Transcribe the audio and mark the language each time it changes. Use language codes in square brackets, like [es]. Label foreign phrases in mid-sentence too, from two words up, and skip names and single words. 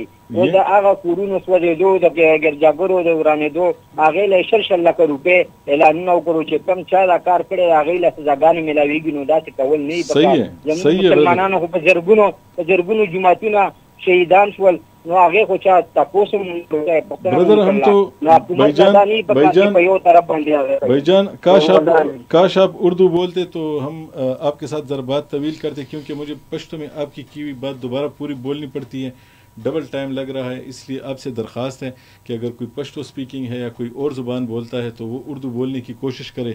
[ps] اوس د هغه کورونو سوځېدو د ګرجاګرو د ورانېدو هغې له شل شل لکه روپۍ اعلانونه وکړو چې کوم چا دا کار کړی هغې له سزاګانې میلاویږي. نو داسې کول نه وي پکار. زموږ مسلمانانو خو په زرګونو جماعتونه شهیدان شول نو هغه خو چا تاسو [ur] برادر ہم تو بھائی جان کاش آپ اردو بولتے تو ہم آپ کے ساتھ ذرا بات طویل کرتے کیونکہ مجھے پشتو میں آپ کی ہوئی بات دوبارہ پوری بولنی پڑتی ہے, [en] double time [ur] لگ رہا ہے. اس لیے آپ سے درخواست ہے کہ اگر کوئی پشتو سپیکنگ ہے یا کوئی اور زبان بولتا ہے تو وہ اردو بولنے کی کوشش کرے.